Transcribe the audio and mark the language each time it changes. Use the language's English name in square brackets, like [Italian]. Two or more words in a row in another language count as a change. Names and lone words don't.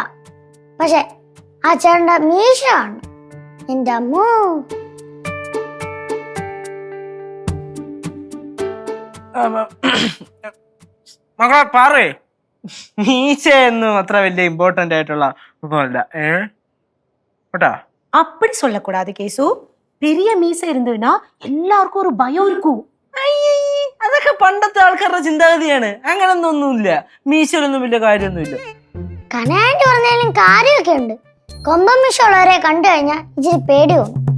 [Malayalam] പക്ഷെ ആ ചേട്ടന്റെ മീശ കാണണം. എന്റെ അമ്മോ. മകളെ പാറേ, മീശയൊന്നും അത്ര വലിയ ഇമ്പോർട്ടന്റ് ആയിട്ടുള്ള ഒന്നുമല്ല. കേട്ടാ? [Tamil] அப்படி சொல்லக்கூடாது கேசு. பெரிய மீசை இருந்ததுன்னா எல்லாருக்கும் ஒரு பயம் இருக்கும். [Malayalam] അതൊക്കെ പണ്ടത്തെ ആൾക്കാരുടെ ചിന്താഗതിയാണ്. അങ്ങനൊന്നൊന്നുമില്ല. മീശയിലൊന്നും വലിയ കാര്യമൊന്നുമില്ല. കനായിട്ട് പറഞ്ഞാലും കാര്യമൊക്കെ ഉണ്ട്. കൊമ്പൻ മീശ ഉള്ളവരെ കണ്ടു കഴിഞ്ഞാൽ ഇച്ചിരി പേടി തോന്നും.